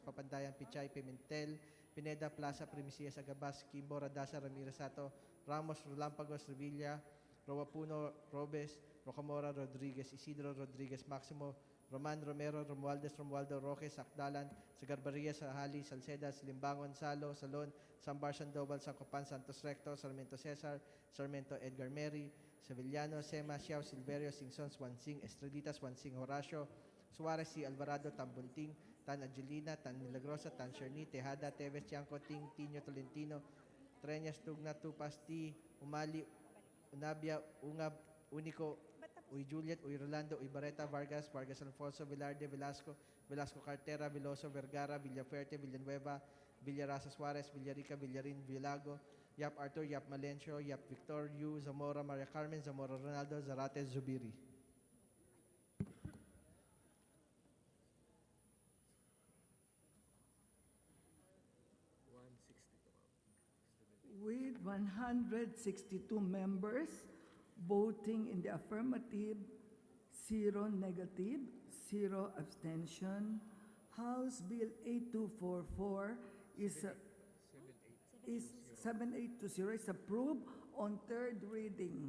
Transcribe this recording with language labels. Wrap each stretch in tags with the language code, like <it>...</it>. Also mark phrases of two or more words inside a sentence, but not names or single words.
<en>Papandayan, Pichay, Pimentel, Pineda, Plaza, Primicias, Agabas, Kimbo, Radasa, Ramirez Sato, Ramos, Rolampagos, Revilla, Roapuno, Robes, Rocamora, Rodriguez, Isidro Rodriguez, Maximo, Roman Romero, Romualdo Roque, Sakdalan, Sagarbaria, Sahali, Salceda, Limbangon, Salo, Salon, Sambar, Sandoval, Sacopan, Santos Recto, Sarmiento Cesar, Sarmiento Edgar Mary, Sevillano, Sema, Xiao, Silverio, Singson, Swansing, Estrelita, Swansing, Horacio, Suarez, C. Alvarado, Tambunting, Tan Angelina, Tan Milagrosa, Tan Sherni, Tejada, Teves, Tiangco, Ting, Tino, Tolentino, Treñas, Tugna, Tupas, T, Umali, Unabia, Ungab, Unico, Uy Juliet, Uy Rolando, Uy Barreta, Vargas, Vargas Alfonso, Velarde, Velasco, Velasco Cartera, Veloso, Vergara, Villaferte, Villanueva, Villarasa Suarez, Villarica, Villarin, Villago, Yap Arthur, Yap Malencio, Yap Victor, Yu, Zamora, Maria Carmen, Zamora Ronaldo, Zarate, Zubiri. With 162 members voting in the affirmative, 0 negative, 0 abstention, House Bill 8244 is 7820 is approved on third reading.</en>